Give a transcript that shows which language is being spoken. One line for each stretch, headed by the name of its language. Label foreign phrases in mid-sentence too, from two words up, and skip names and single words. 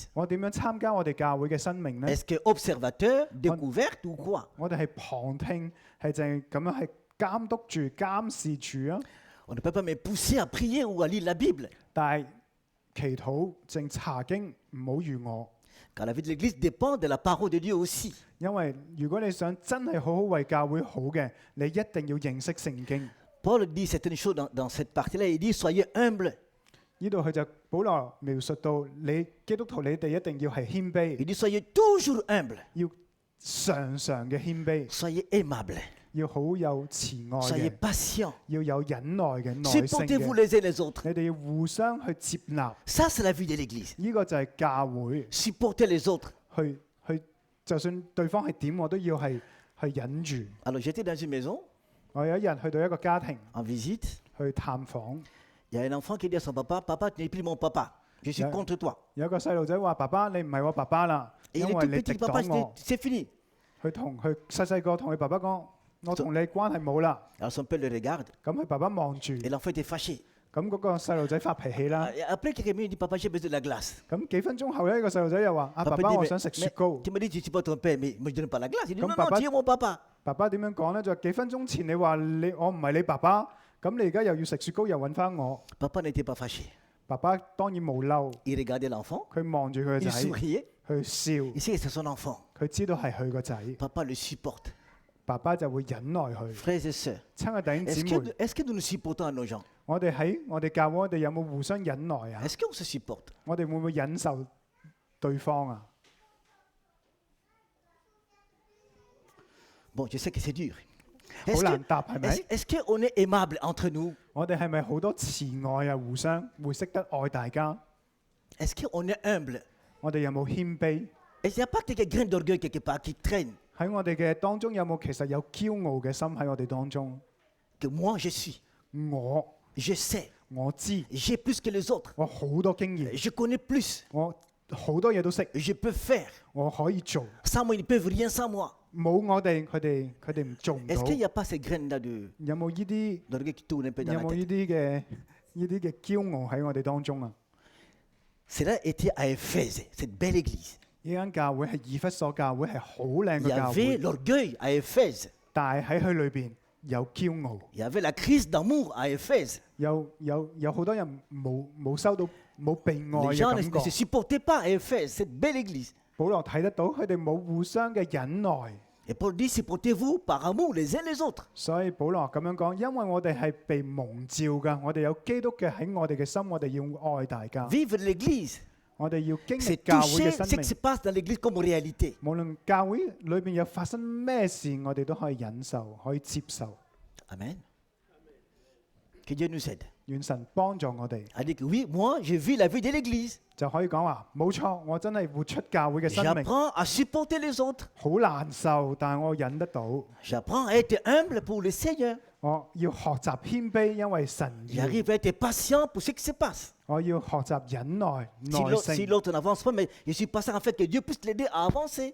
Cantonese: 我點樣參加我哋教會嘅生命呢？
French: Est-ce que observateur, découverte ou quoi?
Cantonese: 我哋係旁聽，係淨係咁樣係監督住、監視住啊！
French: On ne peut pas me pousser à prier ou à lire la Bible.
Cantonese: 但係祈禱、正查經唔好預我，
French: Car la vie de l'église dépend de la parole de Dieu aussi.
Cantonese: 因為如果你想真係好好為教會好嘅，你一定要認識聖經。
French: Paul dit certaines choses dans cette partie-là. Il dit, soyez humbles.
Cantonese: 呢度佢就保羅描述到你基督徒，你哋一定要係謙卑，
French: Il dit, soyez toujours humbles.
Cantonese: 要常常嘅謙卑，
French: Soyez aimables.
Cantonese: 要好有慈愛
French: Soyez
Cantonese: 嘅，
French: patients.
Cantonese: 要有忍耐嘅耐性
French: Supportez-vous
Cantonese: 嘅。
French: les uns les autres.
Cantonese: 你哋要互相去接納，
French: Ça, c'est la vie de l'église.
Cantonese: 呢個就係教會。
French: Supporter les autres.
Cantonese: 去，就算對方係點，我都要係忍住。
French: Alors, j'étais dans une maison
Cantonese: 我有一日去到一個家庭
French: en visite.
Cantonese: 去探訪，
French: Il y a un enfant qui dit à son papa, papa, tu n'es plus mon papa. Je suis Yeah. contre toi.
Cantonese: 有一個細路仔話：爸爸，你唔係我爸爸啦，
French: Et
Cantonese: 因
French: il est
Cantonese: 為
French: tout
Cantonese: 你敵
French: petit, papa,
Cantonese: 擋我。
French: c'est fini.
Cantonese: 佢細個同佢爸爸講：我同你關係冇啦。
French: Alors, son père le regarde
Cantonese: 咁佢爸爸望住，
French: et l'enfant était fâché.
Cantonese: 咁嗰個細路仔發脾氣啦。
French: Et après quelques minutes, il dit, papa, j'ai besoin de la glace.
Cantonese: 咁幾分鐘後咧，個細路仔又話：爸
French: Papa
Cantonese: 爸，
French: dit,
Cantonese: 我
French: mais-
Cantonese: 想食雪
French: mais
Cantonese: 糕。
French: tu me dis, tu ne suis pas ton père, mais moi, je ne donne pas la glace. Il dit, Comme non, papa- non, tu es mon papa.
Cantonese: 爸爸點樣講咧？就話幾分鐘前你話我唔係你爸爸，咁你而家又要食雪糕，又揾翻我。
French: Papa n'était pas fâché.
Cantonese: 爸爸當然冇嬲，
French: Il regardait l'enfant,
Cantonese: 佢望住佢個
French: il
Cantonese: 仔，
French: souriait.
Cantonese: 去笑，
French: Il sait que c'est son enfant.
Cantonese: 佢知道係佢個仔，
French: Papa le supporte.
Cantonese: 爸爸就會忍耐佢。
French: Frères et sœurs,
Cantonese: 親愛弟兄
French: est-ce
Cantonese: 姊
French: que,
Cantonese: 妹，
French: est-ce que nous nous supportons à nos gens?
Cantonese: 我哋喺我哋教會，我哋有冇互相忍耐啊？
French: Est-ce qu'on se supporte?
Cantonese: 我哋會唔會忍受對方啊？
French: Bon, je sais que c'est dur.
Cantonese: 好
French: Est-ce
Cantonese: 難
French: que-
Cantonese: 答係咪？
French: est-ce qu'on est aimable entre nous?
Cantonese: 我哋係咪好多慈愛啊？互相會識得愛大家？
French: Est-ce qu'on est humble?
Cantonese: 我哋有冇謙卑？
French: Est-ce qu'il n'y a pas quelques grains d'orgueil quelque part qui traînent?
Cantonese: 喺我哋嘅當中有冇其實有驕傲嘅心喺我哋當中？
French: Que moi je suis,
Cantonese: 我
French: je sais,
Cantonese: 我知，
French: j'ai plus que les autres,
Cantonese: 我好多經驗，
French: je connais plus,
Cantonese: 我好多嘢都識，
French: je peux faire.
Cantonese: 我可以做。
French: Sans moi, ils ne peuvent rien sans moi.
Cantonese: 冇我哋，佢哋唔做唔
French: Est-ce
Cantonese: 到。
French: qu'il n'y a pas ces graines-là
Cantonese: 有冇呢啲？
French: d'orgueil qui tournent un peu dans
Cantonese: 有
French: la
Cantonese: 冇呢
French: tête?
Cantonese: 啲嘅驕傲喺我哋當中啊？
French: Cela était à Éphèse, cette belle église.
Cantonese: 呢間教會係以弗所教會，係好靚
French: Il
Cantonese: 嘅
French: y
Cantonese: 教
French: avait
Cantonese: 會，
French: l'orgueil à Éphèse.
Cantonese: 但係喺佢裏邊有驕傲，
French: Il y avait la crise d'amour à Éphèse.
Cantonese: 有好多人冇收到冇被愛
French: Les
Cantonese: 嘅
French: gens
Cantonese: 感
French: ne se
Cantonese: 覺。
French: supportaient pas à Éphèse, cette belle église.
Cantonese: 保羅睇得到佢哋冇互相嘅忍耐，
French: Et Paul dit, supportez-vous par amour les uns les autres.
Cantonese: 所以保羅咁樣講，因為我哋係被蒙召㗎，我哋有基督嘅喺我哋嘅心，我哋要愛大家，
French: Vivre l'église,
Cantonese: 我哋要經歷
French: c'est
Cantonese: 教會
French: toucher
Cantonese: 嘅生
French: ce qui
Cantonese: 命。
French: se passe dans l'église comme réalité.
Cantonese: 無論教會裏邊有發生咩事，我哋都可以忍受，可以接受。
French: Amen. Que Dieu nous aide.
Cantonese: 願神幫助我哋，
French: A dit que oui, moi, je vis la vie de l'église.
Cantonese: 就可以講話冇錯，我真係活出教會嘅生命，
French: J'apprends à supporter les autres.
Cantonese: 好難受，但係我忍得到。
French: J'apprends à être humble pour le Seigneur.
Cantonese: 我要學習謙卑，因為神要。
French: J'arrive à être patient pour ce qui se passe.
Cantonese: 我要學習忍耐、
French: Si
Cantonese: 耐
French: l'autre, si
Cantonese: 性。
French: l'autre n'avance pas, mais je suis patient en fait que Dieu puisse l'aider à avancer.